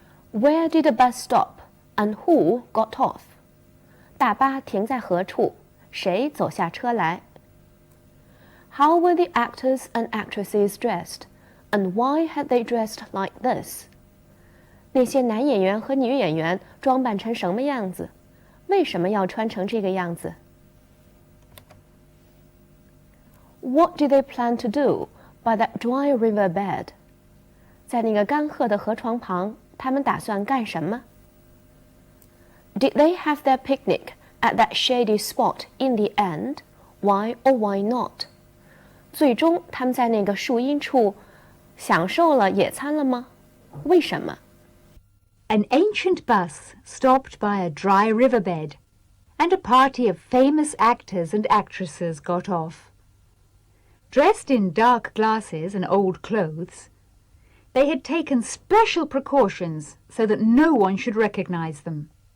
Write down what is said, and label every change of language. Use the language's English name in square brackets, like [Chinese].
[English] Where did the bus stop and who got off? [Chinese] 大巴停在何处？谁走下车来？ [English] How were the actors and actresses dressed, and why had they dressed like this? [Chinese] 那些男演员和女演员装扮成什么样子？为什么要穿成这个样子？ [English] What did they plan to do by that dry river bed? [Chinese] 在那个干涸的河床旁，他们打算干什么？ [English] Did they have their picnic at that shady spot in the end? Why or why not? [Chinese] 最终他们在那个树荫处享受了野餐了吗？为什么？ [English] An ancient bus stopped by a dry riverbed, and a party of famous actors and actresses got off. Dressed in dark glasses and old clothes, they had taken special precautions so that no one should recognize them.